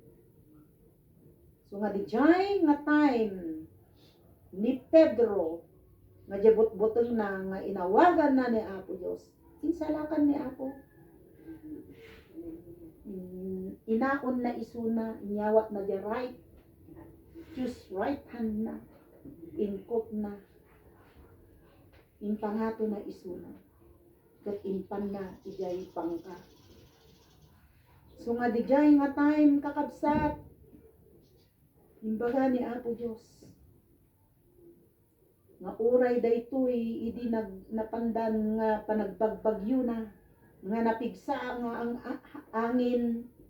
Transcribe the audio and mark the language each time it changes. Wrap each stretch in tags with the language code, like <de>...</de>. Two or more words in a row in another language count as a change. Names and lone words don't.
<ilo>So nga di jay nga time ni Pedro nga jabot-botol na nga inawagan na ni Apo Dios, insalakan ni Apo. Inaon na isuna, inyawat na di right,</ilo> <en>choose right hand</en> <ilo>na, inkot na, impangato na isuna, kat impan na ijay pangka. So nga di jay nga time kakabsat, imbaga ni Apo Diyos, nga uray daytoy idi napandan nga panagbagbagyo na, nga napigsa nga ang angin</ilo>